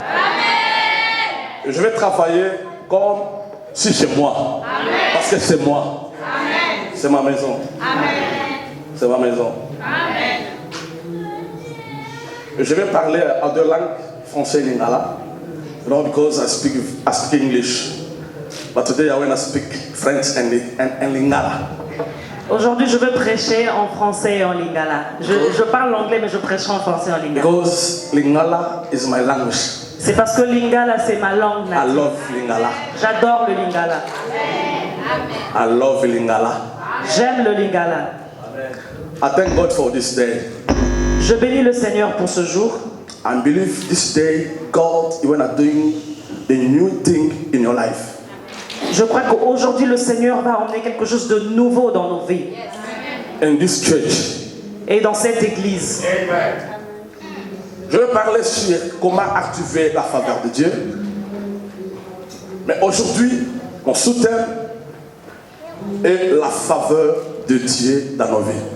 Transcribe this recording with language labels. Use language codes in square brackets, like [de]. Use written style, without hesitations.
[fr] Amen. Je vais travailler comme si chez moi. Amen. Parce que c'est moi. C'est ma maison. C'est ma maison. Amen. Je vais parler en deux langues, français et lingala. [en] Not because I speak English. But today I want to speak French and lingala. [fr] Aujourd'hui, je veux prêcher en français et en lingala. Je parle l'anglais, mais je prêcherai en français et en lingala. [en] Because lingala is my language. [fr] C'est parce que lingala, c'est ma langue native. [en] I love lingala. [fr] J'adore le lingala. [en] I love lingala. [fr] J'aime le lingala. [en] I thank God for this day. [fr] Je bénis le Seigneur pour ce jour. [en] I believe this day God is doing the new thing in your life. [fr] Je crois qu'aujourd'hui le Seigneur va emmener quelque chose de nouveau dans nos vies. [en] In this church. [fr] Et dans cette église. Amen. Je vais parler sur comment activer la faveur de Dieu. Mais aujourd'hui, mon sous-thème est la faveur de Dieu dans nos vies.